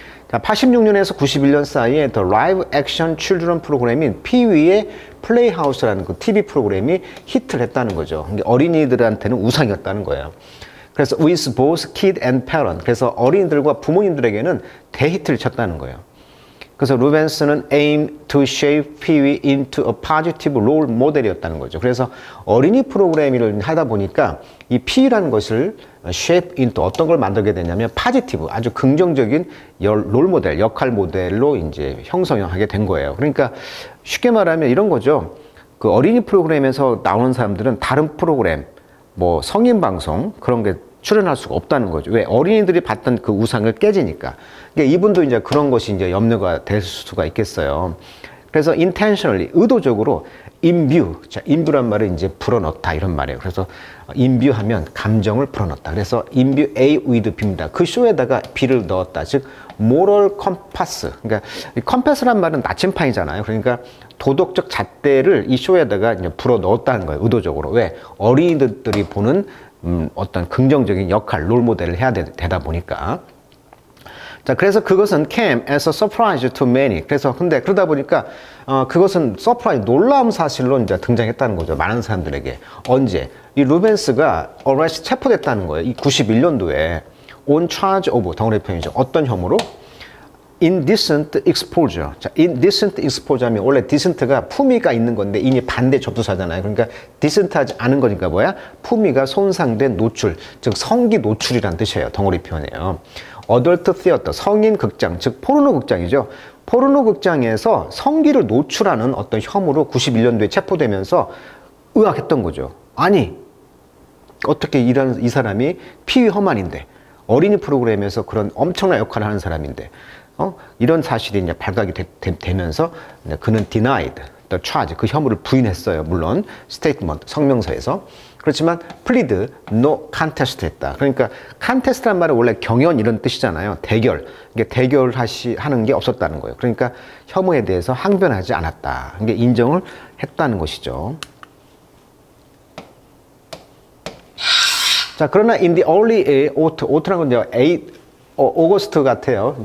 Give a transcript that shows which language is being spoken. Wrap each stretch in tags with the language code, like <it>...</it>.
<ko>자, 86년에서 91년 사이에 The Live Action Children 프로그램인 Pee-wee의 플레이하우스라는 그 TV 프로그램이 히트를 했다는 거죠. 어린이들한테는 우상이었다는 거예요. 그래서</ko> <en>with both kid and parent,</en> <ko>그래서 어린이들과 부모님들에게는 대히트를 쳤다는 거예요. 그래서 루벤스는</ko> <en>aim to shape Pee-wee into a positive role model이었다는 거죠.</en> <ko>그래서 어린이 프로그램을 하다 보니까 이 P라는 것을</ko> <en>shape into</en> <ko>어떤 걸 만들게 되냐면 positive, 아주 긍정적인 롤 모델, 역할 모델로 이제 형성하게 된 거예요. 그러니까 쉽게 말하면 이런 거죠. 그 어린이 프로그램에서 나오는 사람들은 다른 프로그램, 뭐 성인 방송 그런 게 출연할 수가 없다는 거죠. 왜? 어린이들이 봤던 그 우상을 깨지니까. 그러니까 이분도 이제 그런 것이 이제 염려가 될 수가 있겠어요. 그래서 intentionally, 의도적으로 imbue, 자, imbue란 말은 이제 불어넣다 이런 말이에요. 그래서 imbue 하면 감정을 불어넣다. 그래서 imbue A with B입니다. 그 쇼에다가 B를 넣었다. 즉, moral compass. 그러니까 compass란 말은 나침판이잖아요. 그러니까 도덕적 잣대를 이 쇼에다가 이제 불어넣었다는 거예요. 의도적으로. 왜? 어린이들이 보는 어떤 긍정적인 역할, 롤 모델을 해야 되다 보니까.</ko> <en>자, 그래서 그것은 came as a surprise to many.</en> <ko>그래서 근데 그러다 보니까 그것은 서프라이즈, 놀라운 사실로 이제 등장했다는 거죠. 많은 사람들에게. 언제? 이 루벤스가 arrest, 체포됐다는 거예요. 이 91년도에</ko> <en>on charge of,</en> <ko>덩어리 표현이죠. 어떤 혐의로? indecent exposure. 자, indecent exposure 하면 원래 decent가 품위가 있는 건데 이미 반대 접두사잖아요. 그러니까 decent하지 않은 거니까 뭐야? 품위가 손상된 노출, 즉 성기 노출이란 뜻이에요. 덩어리 표현이에요. adult theater, 성인 극장, 즉 포르노 극장이죠. 포르노 극장에서 성기를 노출하는 어떤 혐의로 91년도에 체포되면서 의아했던 거죠. 아니, 어떻게 이 사람이 Pee-wee Herman인데 어린이 프로그램에서 그런 엄청난 역할을 하는 사람인데 이런 사실이 이제 발각이 되면서 그는</ko> <en>denied the charge,</en> <ko>그 혐의를 부인했어요. 물론 statement, 성명서에서. 그렇지만</ko> <en>plead no contest</en> <ko>했다. 그러니까 contest란 말은 원래 경연 이런 뜻이잖아요. 대결. 이게 대결하는 게 없었다는 거예요. 그러니까 혐의에 대해서 항변하지 않았다. 이게 인정을 했다는 것이죠. 자, 그러나</ko> <en>in the early autumn</en> <ko>라는 건 이제 오거스트 같아요.</ko>